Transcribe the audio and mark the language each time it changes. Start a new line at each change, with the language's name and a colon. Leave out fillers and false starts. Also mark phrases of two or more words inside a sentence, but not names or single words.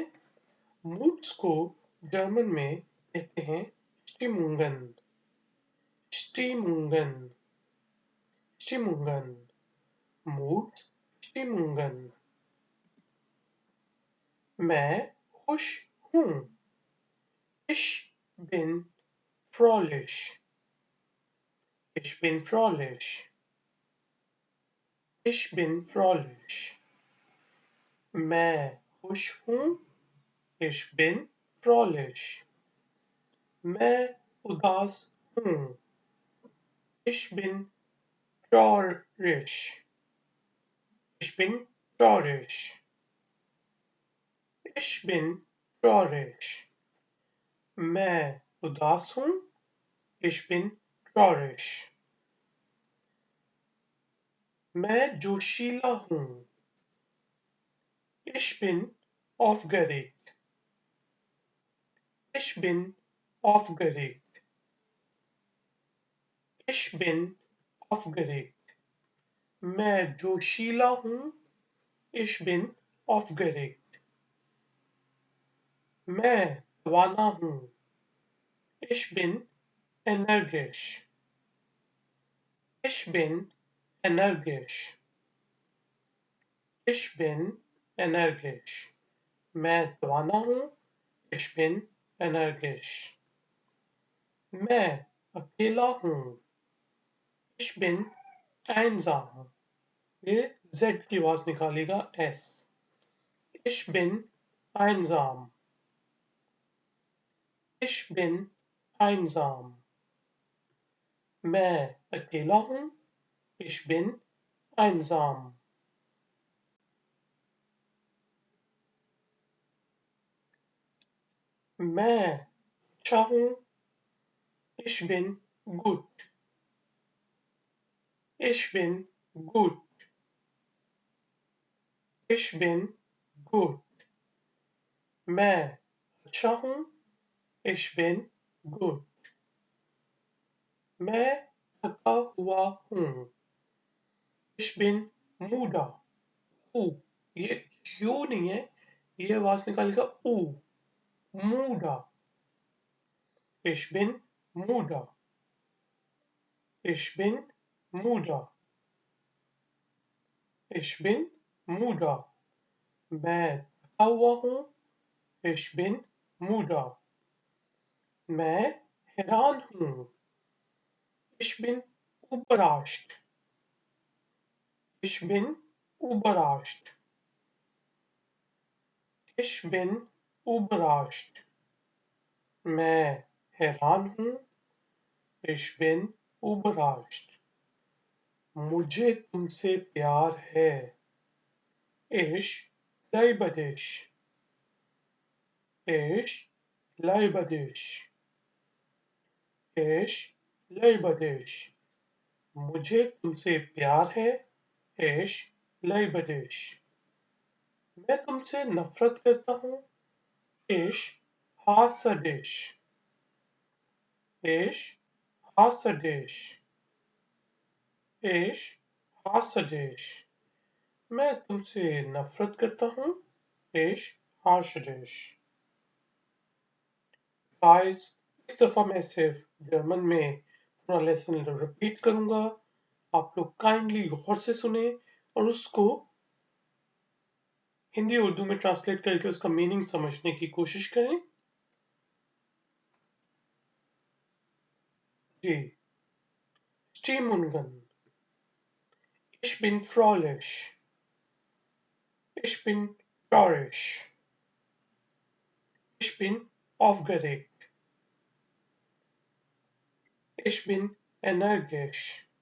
Hindi: मूड्स को जर्मन में कहते हैं स्टिमुंगन।
German: Stimmungen Stimmungen moods Stimmungen.
Hindi: मैं खुश हूँ।
German: Ich bin fröhlich. Ich bin fröhlich. Ich bin fröhlich.
Hindi: मैं खुश हूँ।
German: Ich bin fröhlich.
Hindi: मैं उदास हूँ।
German: Ich bin traurig. Ich bin traurig. Ich bin traurig.
Hindi: मैं उदास हूँ।
German: Ich bin traurig.
Hindi: मैं जोशीला हूँ।
German: Ich bin aufgeregt. Ich bin aufgeregt. Ich bin aufgeregt.
Hindi: मैं जोशीला हूँ।
German: Ich bin aufgeregt.
Hindi: मैं तवाना हूँ।
German: Ich bin energisch. Ich bin energisch. Ich bin energisch. मैं तवाना हूँ। Ich bin energisch.
Hindi: मैं अकेला हूँ।
German: Ich bin einsam.
Hindi: ये Z की आवाज निकालेगा S.
German: Ich bin einsam. Ich bin einsam.
Hindi: मैं अकेला हूँ।
German: Ich bin einsam.
Hindi: मैं अच्छा हूँ।
German: Ich bin gut. Ich bin gut. Ich bin gut.
Hindi: मैं अच्छा हूँ।
German: Ich bin gut.
Hindi: मैं थका हुआ हूँ।
German: Ich bin müde.
Hindi: ऊ ये यू नहीं है, ये आवाज निकालेगा ऊ।
German: मूडा। Ich bin müde. Ich bin müde. Ich bin müde.
Hindi: मैं थका हुआ हूँ।
German: Ich bin müde.
Hindi: मैं हैरान हूँ।
German: Ich bin überrascht. Ich bin überrascht. Ich bin überrascht.
Hindi: मैं हैरान हूँ।
German: Ich bin überrascht.
Hindi: मुझे तुमसे प्यार है।
German: Ich liebe dich. Ich liebe dich. Ich liebe dich.
Hindi: मुझे तुमसे प्यार है।
German: Ich liebe dich.
Hindi: मैं तुमसे नफरत करता हूँ।
German: Ich hasse dich. Ich hasse dich. Ich hasse dich.
Hindi: मैं तुमसे नफरत करता हूँ।
German: Ich hasse dich.
Hindi: गाइस, इस दफा मैं सिर्फ जर्मन में पूरा लेसन रिपीट करूंगा। आप लोग काइंडली गौर से सुने और उसको हिंदी उर्दू में ट्रांसलेट करके उसका मीनिंग समझने की कोशिश करें। जी।
German: Stimmungen. Ich bin fröhlich. Ich bin traurig. Ich bin aufgeregt. Ich bin energisch.